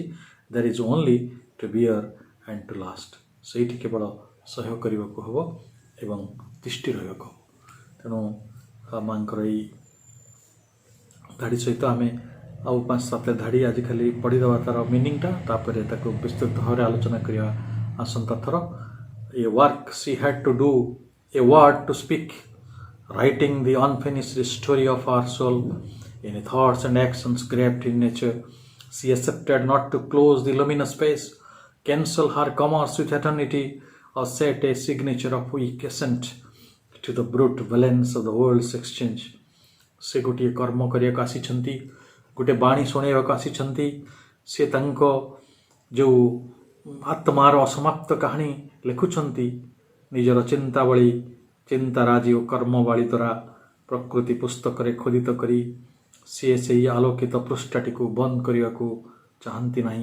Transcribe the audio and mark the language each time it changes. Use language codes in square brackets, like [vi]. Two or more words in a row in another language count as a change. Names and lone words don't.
[en] there is only to bear and to last, [or] ସେଇଠି କେବଳ ସହ୍ୟ କରିବାକୁ ହେବ ଏବଂ ତିଷ୍ଠି ରହିବାକୁ ହେବ। ତେଣୁ ମାଙ୍କର ଏଇ ଧାଡ଼ି ସହିତ ଆମେ ଆଉ 5-7 ଧାଡ଼ି ଆଜି ଖାଲି ପଢ଼ିଦେବା ତା'ର ମିନିଂଟା, ତାପରେ ତାକୁ ବିସ୍ତୃତ ଭାବରେ ଆଲୋଚନା କରିବା ଆସନ୍ତା ଥର। [en] a work she had to do, a word to speak, writing the unfinished story of our soul in thoughts and actions grafted in nature. She accepted not to close the luminous space, cancel her commerce with eternity, or set a signature of weak assent to the brute valence of the world's exchange. [or] ସେ ଗୋଟିଏ କର୍ମ କରିବାକୁ ଆସିଛନ୍ତି, ଗୋଟେ ବାଣୀ ଶୁଣାଇବାକୁ ଆସିଛନ୍ତି। ସେ ତାଙ୍କ ଯେଉଁ ଆତ୍ମାର ଅସମାପ୍ତ କାହାଣୀ ଲେଖୁଛନ୍ତି, ନିଜର ଚିନ୍ତାବଳୀ, ଚିନ୍ତାରାଜି ଓ କର୍ମବାଳୀ ଦ୍ୱାରା ପ୍ରକୃତି ପୁସ୍ତକରେ ଖୋଦିତ କରି ସିଏ ସେହି ଆଲୋକିତ ପୃଷ୍ଠାଟିକୁ ବନ୍ଦ କରିବାକୁ ଚାହାନ୍ତି ନାହିଁ।